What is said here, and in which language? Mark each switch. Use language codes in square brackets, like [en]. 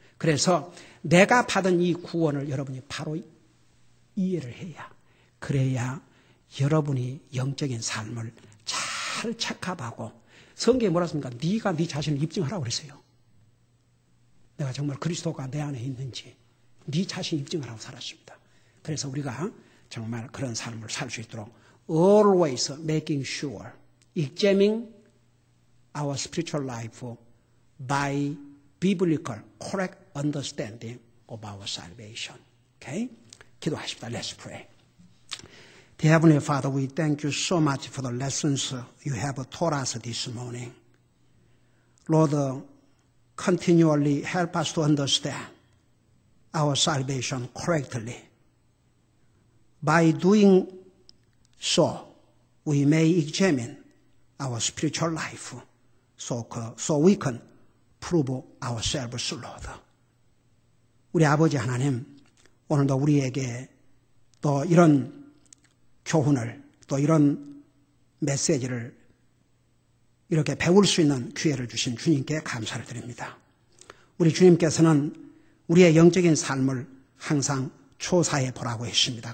[ko] 그래서 내가 받은 이 구원을 여러분이 바로 이해를 해야, 그래야 여러분이 영적인 삶을 잘 체크하고, 성경에 뭐라 씁니까? 네가 네 자신을 입증하라고 그랬어요. 내가 정말 그리스도가 내 안에 있는지 네 자신 입증하라고 살았습니다. 그래서 우리가 정말 그런 삶을 살 수 있도록 [en] always making sure, examining our spiritual life by biblical correct understanding of our salvation. Okay? [ko] 기도하십시다. [en] Let's pray. Dear Heavenly Father, we thank you so much for the lessons you have taught us this morning. Lord, continually help us to understand our salvation correctly. By doing so, we may examine our spiritual life so we can prove ourselves, Lord. [ko] 우리 아버지 하나님, 오늘도 우리에게 또 이런 교훈을, 또 이런 메시지를 이렇게 배울 수 있는 기회를 주신 주님께 감사를 드립니다. 우리 주님께서는 우리의 영적인 삶을 항상 조사해 보라고 했습니다.